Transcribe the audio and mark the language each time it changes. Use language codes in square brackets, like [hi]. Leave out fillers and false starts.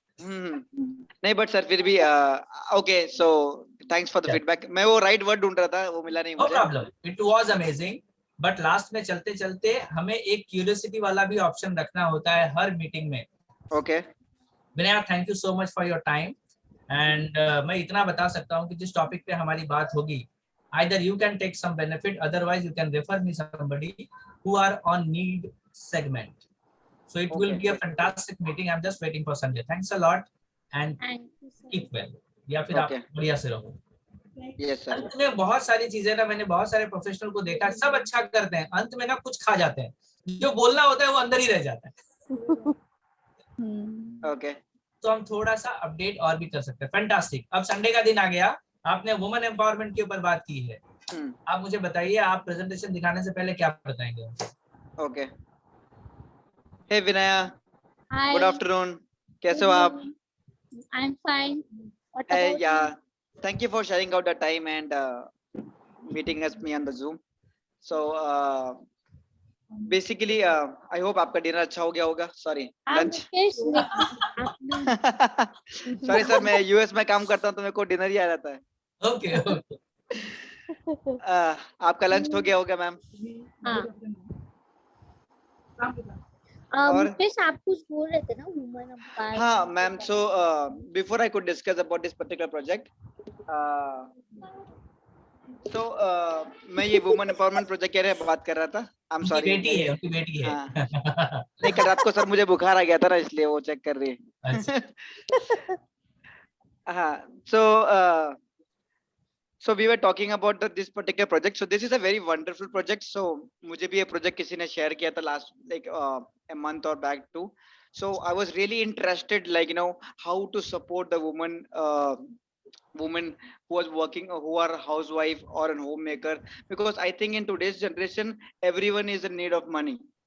[en] नहीं but sir फिर भी okay, so thanks for the feedback. [hi] मैं वो राइट वर्ड ढूंढ रहा था, वो मिला नहीं [en] no [hi] मुझे। [en] Problem, it was amazing. [hi] But last में चलते चलते हमें एक क्यूरियोसिटी वाला भी ऑप्शन रखना होता है हर मीटिंग में। [en] Okay Vinay, thank you so much for your time. [hi] And मैं इतना बता सकता हूँ कि जिस टॉपिक पे हमारी बात होगी, [en] either you can take some benefit, otherwise you can refer me somebody who are on need segment. So it will be a fantastic meeting. I'm just waiting for Sunday. Thanks a lot and Thank you, sir. keep well. [hi] या फिर आप बढ़िया से रहो। [en] Yes sir. [hi] अंत में बहुत सारी चीजें ना, मैंने बहुत सारे प्रोफेशनल को देखा, सब अच्छा करते हैं, अंत में ना कुछ खा जाते हैं, जो बोलना होता है वो अंदर ही रह जाता है। [en] okay [hi] तो हम थोड़ा सा अपडेट और भी कर सकते हैं। फैंटास्टिक। अब संडे का दिन आ गया, आपने वुमेन एम्पावरमेंट के ऊपर बात की है। आप मुझे बताइए, आप प्रेजेंटेशन दिखाने से पहले क्या बताएंगे? [en] Okay. Hey Vinaya, Hi. [hi] गुड आफ्टरनून, कैसे हो आप? [en] I'm fine. What Hey, about yeah, you? thank you for sharing out the time and meeting us me on the Zoom. So basically, I hope [hi] आपका डिनर अच्छा हो गया होगा। Sorry, lunch. सॉरी सर, मैं US में काम करता हूँ तो मेरे को डिनर ही आ जाता है। [en] Okay okay. [hi] आपका लंच हो गया होगा मैम? और मुकेश, आप कुछ बोल रहे थे ना वुमन एम्पावरमेंट? हाँ ma'am, [en] so before I could discuss about this particular project, [hi] तो मैं ये वुमन एम्पावरमेंट प्रोजेक्ट के बारे में बात कर रहा था। [en] I am sorry, [hi] बेटी है, उनकी बेटी है। नहीं, कल रात को सर मुझे बुखार आ गया था ना, इसलिए वो चेक कर रही है। [en] हाँ, so we were talking about this particular project. So this is a very wonderful project. So [hi] मुझे भी ये project किसी ने share किया था [en] last like a month or back too. So I was really interested, like, you know, how to support the woman who was working, who are housewife or a homemaker, because I think in today's generation everyone is in need of money.